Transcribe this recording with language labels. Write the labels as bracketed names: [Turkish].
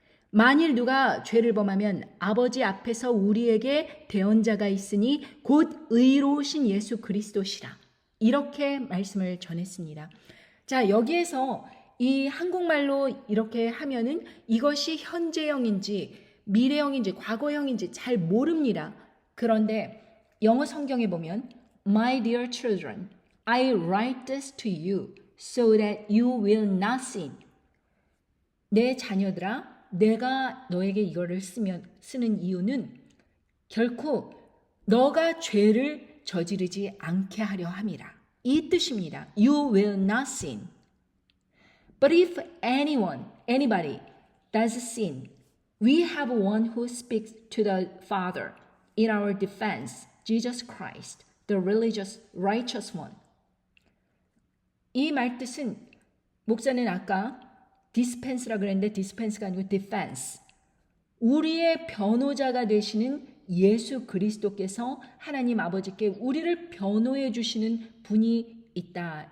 [Korean] 만일 누가 죄를 범하면 아버지 앞에서 우리에게 대언자가 있으니 곧 의로우신 예수 그리스도시라. 이렇게 말씀을 전했습니다. 자, 여기에서 이 한국말로 이렇게 하면은 이것이 현재형인지 미래형인지 과거형인지 잘 모릅니다. 그런데 영어 성경에 보면 [English] My dear children, I write this to you so that you will not sin. [Korean] 내 자녀들아, 내가 너에게 이거를 쓰는 이유는 결코 너가 죄를 저지르지 않게 하려 함이라. 이 뜻입니다. [English] You will not sin. But if anybody does sin, we have one who speaks to the Father in our defense, Jesus Christ, the righteous one. [Korean] 이 말뜻은 목사는 아까 dispense라 그랬는데 dispense가 아니고 defense. 우리의 변호자가 되시는 예수 그리스도께서 하나님 아버지께 우리를 변호해 주시는 분이 있다.